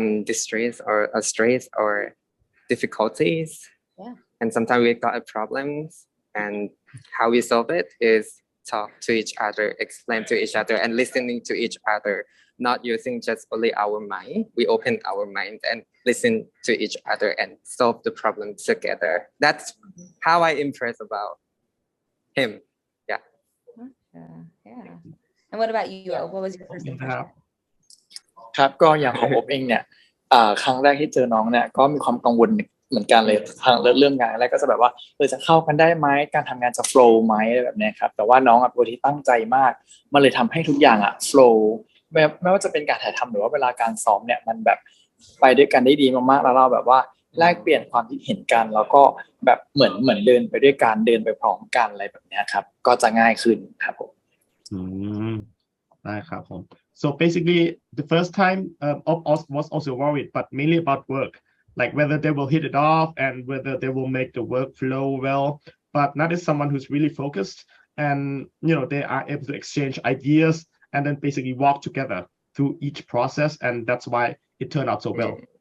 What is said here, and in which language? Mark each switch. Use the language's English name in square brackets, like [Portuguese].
[English] distress or stress or difficulties and sometimes we got problems and how we solve it is talk to each other explain to each other and listening to each other not using just only our mind we open our mind and listen to each other and solve the problem together that's how I impress about him yeah and what about you what was your first impression [Thai] ครับก็อย่างของผมเองเนี่ยครั้งแรกที่เจอน้องเนี่ยก็มีความกังวลเหมือนกันเลยทางเรื่องงานแรกก็จะแบบว่าจะเข้ากันได้ไหมการทำงานจะโฟล์ไหมอะไรแบบนี้ครับแต่ว่าน้องเป็นคนที่ตั้งใจมากมันเลยทำให้ทุกอย่างโฟล์ไม่ว่าจะเป็นการถ่ายทำหรือว่าเวลาการซ้อมเนี่ยมันแบบไปด้วยกันได้ดีมากๆแล้วเราแบบว่าแลกเปลี่ยนความคิดเห็นกันแล้วก็แบบเหมือนเดินไปด้วยกันเดินไปพร้อมกันอะไรแบบนี้ครับก็จะง่ายขึ้นครับผม ได้ครับผม [English] so basically the first time Opp was also worried but mainly about work like whether they will hit it off and whether they will make the work flow well but Nutt is someone who's really focused and they are able to exchange ideas and then basically walk together through each process and that's why it turned out so well